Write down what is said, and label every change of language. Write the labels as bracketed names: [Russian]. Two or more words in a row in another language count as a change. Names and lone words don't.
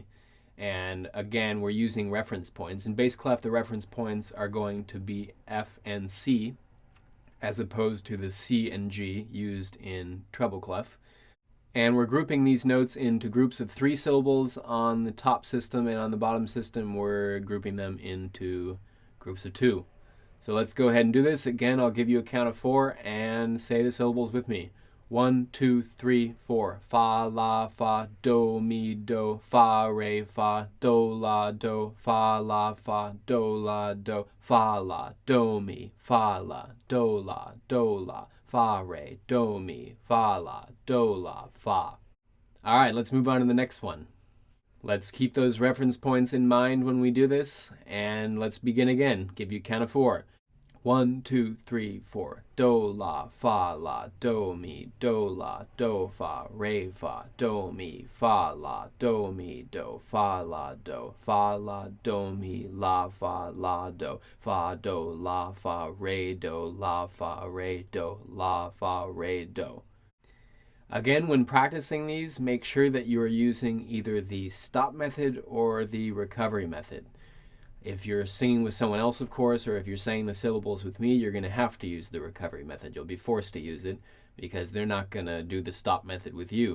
[English] And again, we're using reference points. In bass clef, the reference points are going to be F and C, as opposed to the C and G used in treble clef. And we're grouping these notes into groups of 3 syllables on the top system, and on the bottom system, we're grouping them into groups of 2. So let's go ahead and do this. Again, I'll give you a count of 4 and say the syllables with me. 1, 2, 3, 4. Fa, la, fa, do, mi, do, fa, re, fa, do, la, do, fa, la, fa, do, la, do, fa, la, do, mi, fa, la, do, la, do, la, fa, re, do, mi, fa, la, do, la, fa. All right, let's move on to the next one. Let's keep those reference points in mind when we do this, and let's begin again. Give you a count of 4. 1, 2, 3, 4. Do, la, fa, la, do, mi, do, la, do, fa, re, fa, do, mi, fa, la, do, mi, do, fa, la, do, mi, la, fa, re, do, la, fa, re, do, la, fa, re, do. Again, when practicing these, make sure that you are using either the stop method or the recovery method. If you're singing with someone else, of course, or if you're saying the syllables with me, you're going to have to use the recovery method. You'll be forced to use it because they're not going to do the stop method with you.